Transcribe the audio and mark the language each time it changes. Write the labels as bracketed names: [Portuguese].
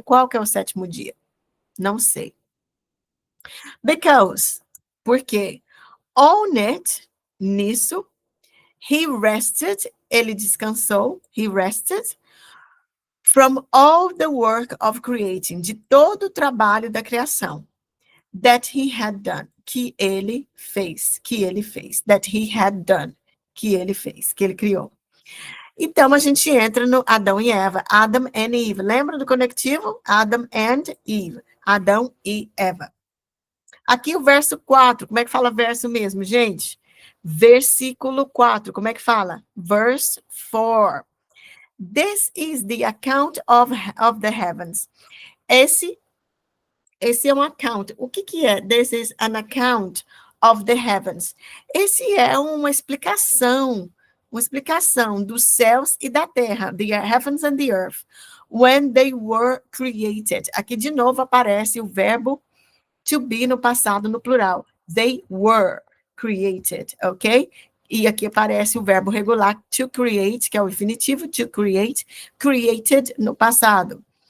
[Portuguese] Qual que é o sétimo dia? Não sei. Because, porque [English] on it, [Portuguese] nisso, [English] he rested, [Portuguese] ele descansou, he rested, [English] from all the work of creating, [Portuguese] de todo o trabalho da criação, [English] that he had done, [Portuguese] que ele fez, that he had done, que ele criou. Então, a gente entra no Adão e Eva, [English] Adam and Eve. [Portuguese] Lembra do conectivo? [English] Adam and Eve. [Portuguese] Adão e Eva. Aqui o verso 4, como é que fala verso mesmo, gente? Versículo 4, como é que fala? Verse 4. [English] This is the account of the heavens. [Portuguese] Esse é um account. O que é? [English] This is an account of the heavens. [Portuguese] Esse é uma explicação dos céus e da terra, [English] the heavens and the earth, when they were created. [Portuguese] Aqui de novo aparece o verbo to be no passado, no plural. [English] They were created, [Portuguese] ok? E aqui aparece o verbo regular to create, que é o infinitivo, to create, created no passado.